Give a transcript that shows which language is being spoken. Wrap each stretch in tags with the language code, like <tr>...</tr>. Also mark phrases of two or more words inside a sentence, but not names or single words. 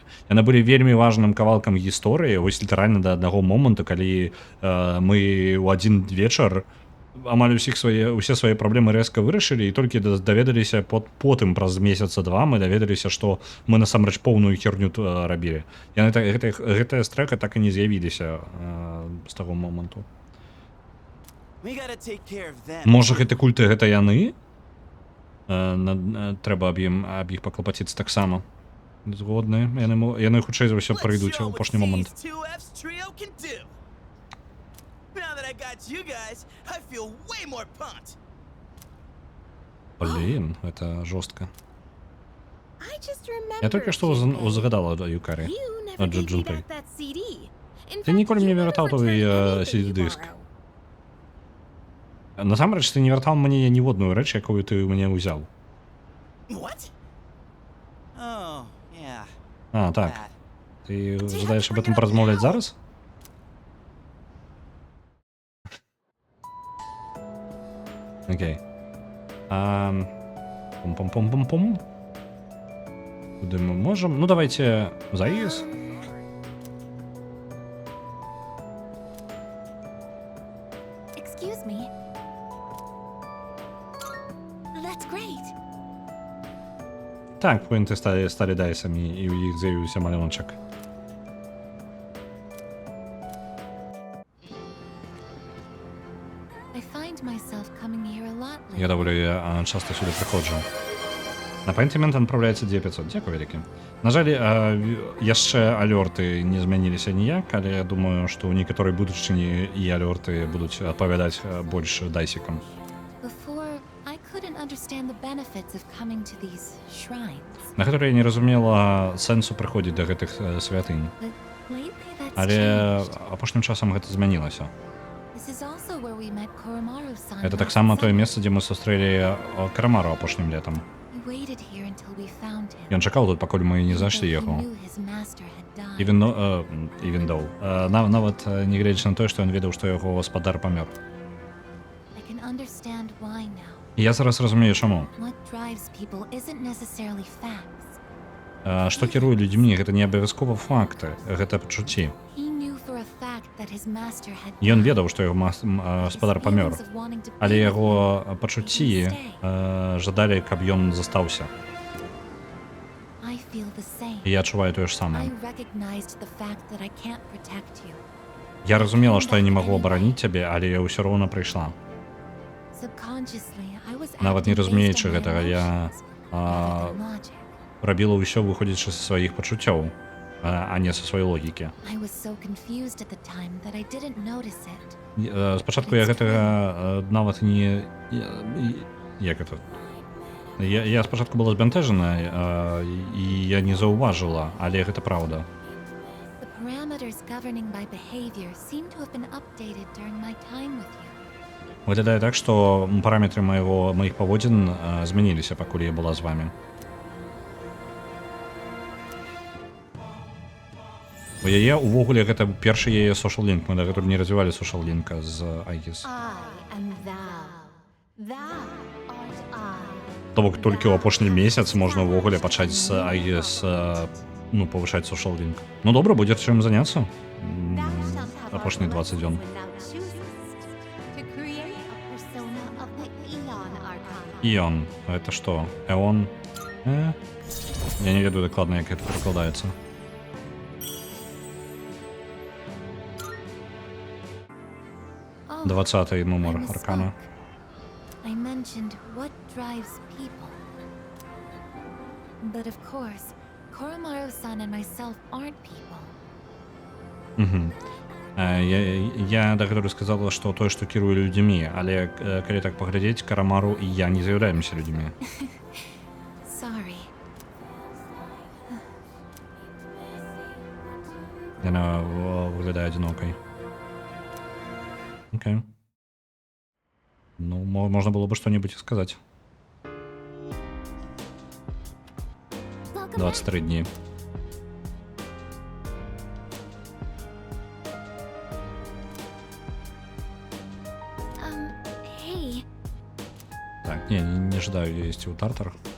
<be>Яны былі вельмі важным кавалкам гісторыі, вось літаральна да аднаго моманту, калі мы ў адзін вечар амаль усе свае праблемы рэзка вырашылі і толькі даведаліся потым праз месяца два мы даведаліся, што мы насамрэч поўную херню рабілі. Яны гэтая стрэка так і не з'явіліся з таго моманту.</be> <en>We gotta take care of them.</en> <be>Можа гэты культы гэта яны? Трэба аб іх паклапаціцца таксама. Згодны. Яны хутчэй за ўсё</be> <en>Let's</en> <be>прыйдуць</be> <en>show</en> <be>у</be> <en>what</en> <be>апошні момант.</be> <en>These 2F's trio can do. Now that I got you guys, I feel way more pumped.</en> <be>Блін, гэта жорстка.</be> <en>I just remembered.</en> <be>Я толькі што Junpei. узгадала Юкарі.</be> <en>You never gave me Junpei. back that CD. In</en> <be>Ты</be> <en>fact,</en> <be>ніколі</be> <en>you</en> <be>мне</be> <en>never</en> <be>вяртаў</be> <en>returned</en> <be>твой</be> <en>anything</en> <be>CD-дыск.</be> <en>you borrowed.</en> <be>Насамрэч, ты не вяртаў мне ніводную рэч, якую ты мне ўзяў.</be> <en>What? Oh, yeah.</en> <be>Так.</be> <en>That.</en> <be>Ты жадаеш</be> <ru>об этом</ru> <be>паразмаўляць зараз? Окей. Пум-пум-пум-пум-пум. Куды мы можем? Ну, давайте заезд.</be> <en>Excuse me. That's great.</en> <be>Так, пойнты сталі дайсамі, і ў іх з'явіўся малюнчык.</be> <en>I find myself coming here a lot lately.</en> <be>Я даволі</be> <uk>часто сюди приходжу.</uk> <be>На апентимент адпраўляецца 9500. Дзякуй вялікі. На жаль, яшчэ алёрты не змяніліся ніяк, але я думаю, што ў некаторай будучыні і алёрты будуць адпавядаць больш дайсікам.</be> <en>Before, I couldn't understand the benefits of coming to these shrines.</en> <ru>На которые</ru> <be>я не разумела сэнсу прыходзіць да гэтых святынь.</be> <en>But lately that's</en> <be>Але</be> <en>changed.</en> <be>апошнім часам гэта змянілася.</be> <en>This is also where we met Koromaru-san.</en> <be>Гэта</be> <en>last</en> <be>таксама тое</be> <en>summer.</en> <be>месца, дзе мы сустрэлі Карамару апошнім летам.</be> <en>We waited here until we found him.</en> <be>Ён чакаў тут, пакуль мы не зайшлі</be> <en>Although he</en> <be>яго.</be> <en>knew his master had died. Even though.</en> <be>Нават не гледзячы на тое, што ён ведаў, што яго гаспадар памёр.</be> <en>I can understand why now.</en> <be>І я зараз разумею, чаму.</be> <en>What drives people isn't necessarily facts.</en> <be>Што кіруе людзьмі, гэта не абавязкова факты, гэта пачуцці.</be> <en>He knew for a fact that his master had</en> <be>Ён</be> <en>died.</en> <be>ведаў, што яго гаспадар памёр,</be> <en>Feelings of wanting to</en> <be>але</be> <en>be with</en> <be>яго</be> <en>him</en> <be>пачуцці жадалі, каб ён застаўся.</be> <en>I feel the same.</en> <be>І я адчуваю тое ж</be> <en>I</en> <be>самае.</be> <en>recognized the fact that I can't protect you.</en> <be>Я разумела, што я не магу абараніць цябе, але я ўсё роўна прыйшла.</be> <en>Subconsciously, I was</en> <be>Нават не</be> <en>acting based</en> <be>разумеючы</be> <en>on my</en> <be>гэтага, я</be> <en>emotions, rather than logic.</en> <be>рабіла ўсё выходзячы са сваіх пачуццёў, а не са сваёй логікі. I was so confused at the time that I didn't notice it. Спачатку я гэтага нават не... Як гэта? Я спачатку была збянтэжана, і я не заўважыла, але гэта праўда.</be> <en>The parameters governing my behavior seem to have been updated during my time with you.</en> <be>Выглядае так, што параметры маіх паводзін змяніліся, пакуль я была з вамі. У яе ўвогуле гэта першы яе social-link. Мы дагэтуль не развівалі social-лінка з Айгіс.</be> <en>I am thou. Thou art I.</en> <be>То бок толькі ў апошні месяц можна ўвогуле пачаць з Айгіс ну, повышать</be> <en>social link.</en> <uk>Ну, добре, буде чим зайнятися.</uk> <en>Thou shalt have</en> <be>Апошні</be> <en>our</en> <uk>20 днів.</uk> <en>blessing when thou choosest to create a persona of the Eon Arcana.</en> <ru>Іон. Это что? Эон?</ru> <uk>Я не веду докладно, як це перекладається.</uk> <en>Oh,</en> <be>20-й</be> <en>I</en> <be>номер</be> <en>misspoke.</en> <be>Аркана.</be> <en>I mentioned what drives people. But of course, Koromaru-san and myself aren't people.</en> <ru>Угу. Я доктору сказала, что той, что кіруе людьми,</ru> <be>але калі так паглядзець, Карамару і я не з'яўляемся людьми.</be> <en>Sorry.</en> <be>Яна выглядае адзінокай.</be> <ru>Окей. Ну, можна было бы что-нибудь и сказать.</ru> <be>23 дні.</be> <en>Hey.</en> <ru>Так, не ожидаю я есть у Тартар.</ru>